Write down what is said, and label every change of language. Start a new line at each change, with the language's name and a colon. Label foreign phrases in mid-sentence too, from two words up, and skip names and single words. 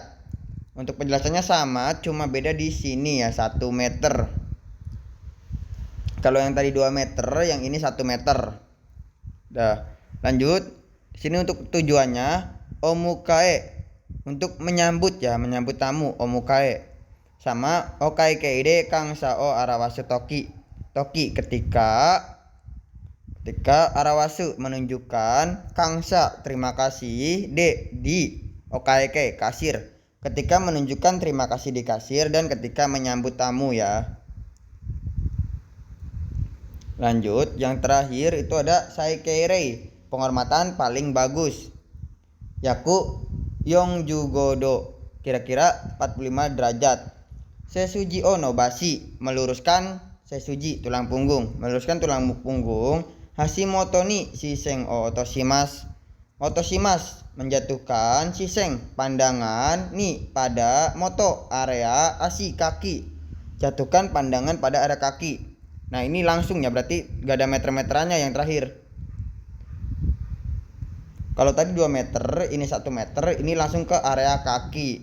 Indonesian: Untuk penjelasannya sama, cuma beda di sini ya, 1 meter. Kalau yang tadi 2 meter, yang ini 1 meter. Dah, lanjut. Di sini untuk tujuannya omukae, untuk menyambut ya, menyambut tamu, omukae.
Japanese: Sama okai keide kangsa o arawasu toki.
Indonesian: Toki ketika arawasu menunjukkan, kangsa terima kasih, de di, okai ke kasir. Ketika menunjukkan terima kasih di kasir dan ketika menyambut tamu ya. Lanjut, yang terakhir itu ada saikeirei, penghormatan paling bagus.
Japanese: Yaku yongjugodo,
Indonesian: kira-kira 45 derajat.
Japanese: Sesuji o nobasi, meluruskan sesuji,
Indonesian: tulang punggung, meluruskan tulang punggung.
Japanese: Hashimoto ni shisen o otoshimasu.
Indonesian: Otoshimasu menjatuhkan, shisen pandangan, ni pada, moto area, ashi kaki, jatuhkan pandangan pada area kaki. Nah, ini langsung ya, berarti gak ada meter-meterannya yang terakhir. Kalau tadi 2 meter, ini 1 meter, ini langsung ke area kaki.